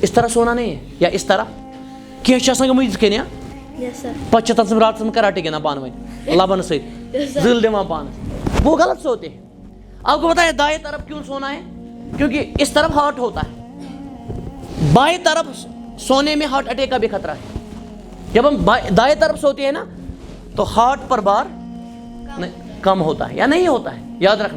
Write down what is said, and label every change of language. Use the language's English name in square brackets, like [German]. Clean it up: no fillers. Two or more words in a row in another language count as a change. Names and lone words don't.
[Urdu] اس طرح سونا نہیں ہے [Kashmiri] یا اس طرح کینٛہہ چھِ آسان گٔمٕتۍ یِتھ کٔنۍ [English] Yes, sir. [Kashmiri] پتہٕ چھِ تَتھ راتَس منٛز کراٹے گِنٛدان پانہٕ ؤنۍ لبن سۭتۍ زٕل دِوان پانس [Urdu] وہ غلط سوتے ہیں. آپ کو پتا ہے دائیں طرف کیوں سونا ہے؟ کیونکہ اس طرف ہارٹ ہوتا ہے. بائیں طرف سونے میں [English] heart attack [Urdu] کا بھی خطرہ ہے. جب ہم دائیں طرف سوتے ہیں نا تو ہارٹ پر بار کم ہوتا ہے یا نہیں ہوتا ہے, یاد رکھنا.